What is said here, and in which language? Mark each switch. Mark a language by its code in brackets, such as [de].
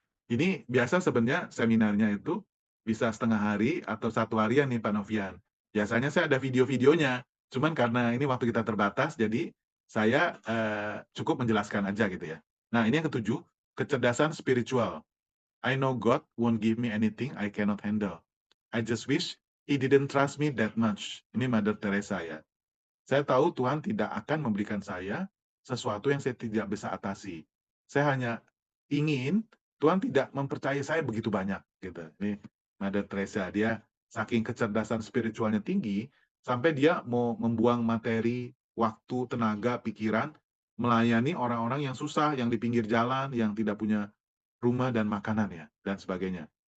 [id] Ini biasa sebenarnya seminarnya itu bisa setengah hari atau 1 harian nih Pak Novian. Biasanya saya ada video-videonya, cuman karena ini waktu kita terbatas, jadi saya, cukup menjelaskan aja gitu ya. Nah, ini yang ketujuh, kecerdasan spiritual. [en] I know God won't give me anything I cannot handle. I just wish He didn't trust me that much. [id] Ini Mother Teresa ya. Saya tahu Tuhan tidak akan memberikan saya sesuatu yang saya tidak bisa atasi. Saya hanya ingin Tuhan tidak mempercayai saya begitu banyak, gitu. Ini Mother Teresa, dia saking kecerdasan spiritualnya tinggi, sampai dia mau membuang materi, waktu, tenaga, pikiran, melayani orang-orang yang susah, yang di pinggir jalan, yang tidak punya rumah dan makanan ya, dan sebagainya.